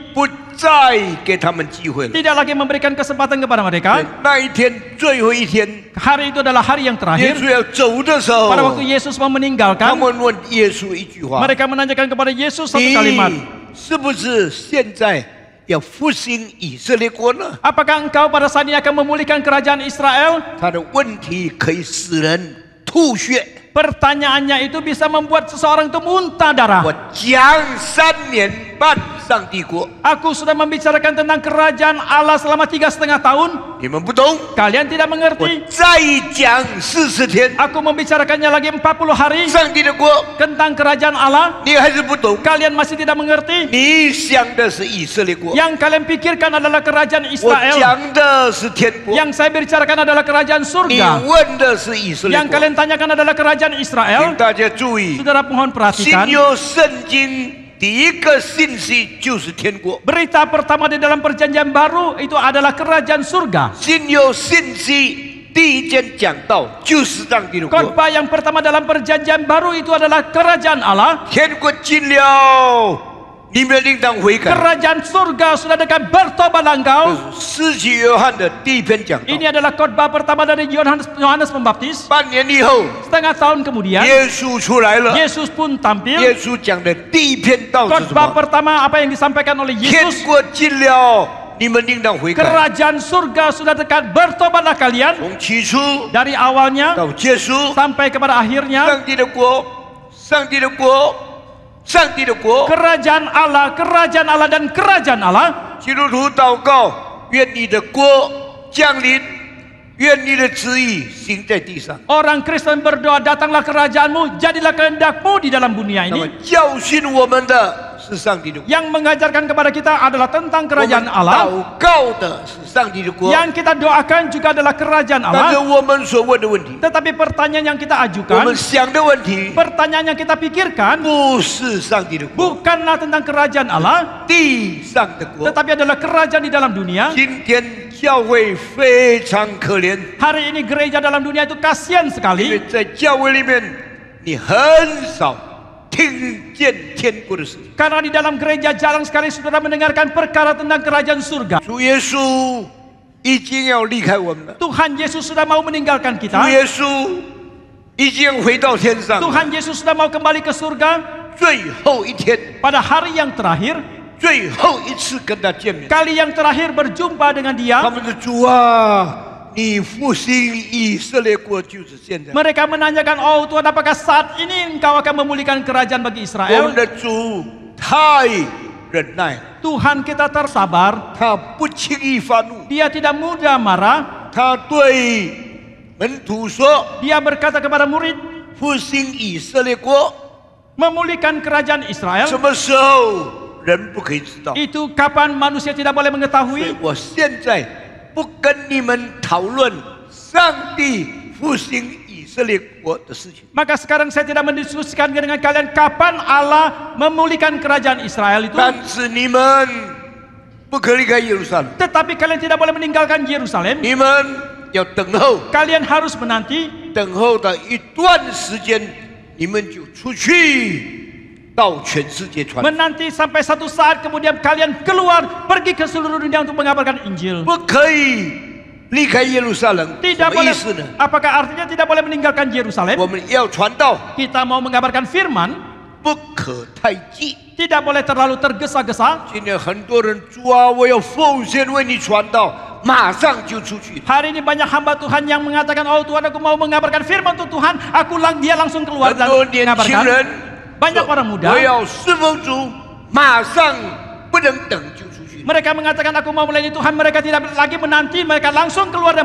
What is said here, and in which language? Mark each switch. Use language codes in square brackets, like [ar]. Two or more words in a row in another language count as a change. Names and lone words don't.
[zh] 不再给他们机会了。 [id] tidak lagi memberikan kesempatan kepada mereka. [zh] 那一天最后一天， [id] Hari itu adalah hari yang [zh] 耶 [id] terakhir. [zh] 稣要走的时候， [id] Pada waktu Yesus mau [zh] 他 [id] meninggalkan, [zh] 们问耶稣一句话： [id] mereka menanyakan kepada Yesus satu [zh] 你 [id] kalimat. [zh] 是不是现在要复兴以色列国呢？ [id] Apakah engkau pada saat ini akan memulihkan kerajaan Israel? [zh] 他的问题可以使人吐血。 [id] Pertanyaannya itu bisa membuat seseorang itu muntah darah. [zh] 我讲3年半上帝国， [id] Aku sudah membicarakan tentang kerajaan Allah selama 3,5 tahun. [zh] 你们不懂。 [id] Kalian tidak [zh] 我 [id] mengerti. [zh] 再讲40天， [id] Aku membicarakannya lagi 40 hari [zh] 上帝的国， [id] tentang kerajaan Allah. [zh] 你还是不懂。 [id] Kalian masih tidak mengerti. [zh] 你想的是以色列国， [id] Yang kalian pikirkan adalah kerajaan [zh] 我 [id] Israel. [zh] 讲的是天国。 [id] Yang saya bicarakan adalah kerajaan [zh] 你 [id] surga. [zh] 问的是以色列 [id] Yang [zh] 国。 [id] kalian tanyakan adalah kerajaan [zh] 请 [id] Israel. [zh] 大家注意， [id] Saudara mohon [zh] 新 [id] perhatikan. [zh] 约圣经第一个信息就是天国， [id] Berita pertama di dalam perjanjian baru itu adalah kerajaan surga. [zh] 新约信息第一件讲到就是上帝的国。 [id] Khotbah yang pertama dalam perjanjian baru itu adalah kerajaan Allah. [zh] 天国近了，你们应当悔改。 [id] Kerajaan surga sudah dekat, bertobatlah [zh] 这 [id] engkau. [zh] 是施洗约翰的第一篇讲道。 [id] Ini adalah khotbah pertama dari Yohanes Pembaptis. [zh] 半年以后， [id] Setengah tahun kemudian, [zh] 耶稣出来了。 [id] Yesus pun [zh] 耶 [id] tampil. [zh] 稣讲的第一篇道是什 [id] Khotbah [zh] 么？ [id] pertama apa yang disampaikan oleh [zh] 天 [id] Yesus? [zh] 国近了，你们应当悔改。 [id] Kerajaan surga sudah dekat, bertobatlah kalian. [zh] 从起初 [id] Dari awalnya [zh] 到结束， [id] sampai kepada akhirnya, [zh] 上帝的国，上帝的国，上帝的国。 [id] kerajaan Allah dan kerajaan Allah. [zh] 基督徒祷告，愿你的国降临，愿你的旨意行在地上。 [id] Orang Kristen berdoa, datanglah kerajaanmu, jadilah kehendakmu di dalam dunia [zh] 那么 [id] ini. [zh] 教训我们的是上帝的国， [id] Yang mengajarkan kepada kita adalah tentang [zh] 我们 [id] kerajaan Allah. [zh] 祷告的是上帝的国。 [id] Yang kita doakan juga adalah kerajaan [zh] 但是 [id] Allah. [zh] 我们所问的问题， [id] Tetapi pertanyaan yang kita [zh] 我 [id] ajukan, [zh] 们想的问题， [id] pertanyaan yang kita pikirkan, [zh] 不是上帝的国， [id] bukanlah tentang kerajaan Allah, [zh] 地上的国。 [id] tetapi adalah kerajaan di dalam dunia. [zh] 今天教会非常可怜， [id] Hari ini gereja dalam dunia itu kasihan [zh] 因为 [id] sekali. [zh] 在教会里面，你很少听见天国的事情。 [id] Karena di dalam gereja jarang sekali saudara mendengarkan perkara tentang kerajaan surga. [zh] 主耶稣已经要离开我们了， [id] Tuhan Yesus sudah mau meninggalkan [zh] 主 [id] kita. [zh] 耶稣已经回到天上了。 [id] Tuhan Yesus sudah mau kembali ke surga. [zh] 最后一天， [id] Pada hari yang terakhir, [zh] 最后一次跟他见面， [id] kali yang terakhir berjumpa dengan [zh] 他 [id] dia, [zh] 们的主啊，你复兴以色列国就是现在。 [id] mereka menanyakan, oh Tuhan, apakah saat ini engkau akan memulihkan kerajaan bagi [zh] 我们 [id] Israel? [zh] 的主太忍耐了， [id] Tuhan kita tersabar, [zh] 他不轻易发怒， [id] dia tidak mudah marah. [zh] 他对门徒说 [id] Dia berkata kepada murid, [zh] 复兴以色列国 [id] memulihkan kerajaan [zh] 什 [id] Israel, [zh] 么时候人不可以知道。 [id] itu kapan manusia tidak boleh [zh] 所以 [id] mengetahui. [zh] 我现在不跟你们讨论上帝复兴以色列国的事情。 [id] Maka sekarang saya tidak mendiskusikan dengan kalian kapan Allah memulihkan kerajaan Israel itu. [zh] 但是你们不可离开耶路撒冷， [id] Tetapi kalian tidak boleh meninggalkan Yerusalem. [zh] 你们要等候， [id] Kalian harus menanti. [zh] 等候的一段时间，你们就出去到全世界传， [id] Menanti sampai satu saat kemudian kalian keluar pergi ke seluruh dunia untuk mengabarkan Injil. [zh] 不可以离开耶路撒冷。什 [id] Tidak [zh] 么意 [id] boleh. [zh] 思呢？ [id] Apakah artinya tidak boleh meninggalkan Yerusalem? [zh] 我们要传道， [id] Kita mau mengabarkan firman, [zh] 不可太急。 [id] tidak boleh terlalu tergesa-gesa. [zh] 今天很多人主啊，我要奉献为你传道，马上就出去。 [id] Hari ini banyak hamba Tuhan yang mengatakan, oh Tuhan aku mau mengabarkan firman untuk Tuhan. Dia langsung keluar [zh] 很 [id] dan [zh] 多年轻 [id] mengabarkan. [zh] 人 [id] Banyak orang [zh] 我 [id] muda. [zh] 要侍奉主，马上不能等就出去。 [id] Mereka mengatakan aku mau melayani Tuhan. Mereka tidak lagi menanti. Mereka langsung keluar dan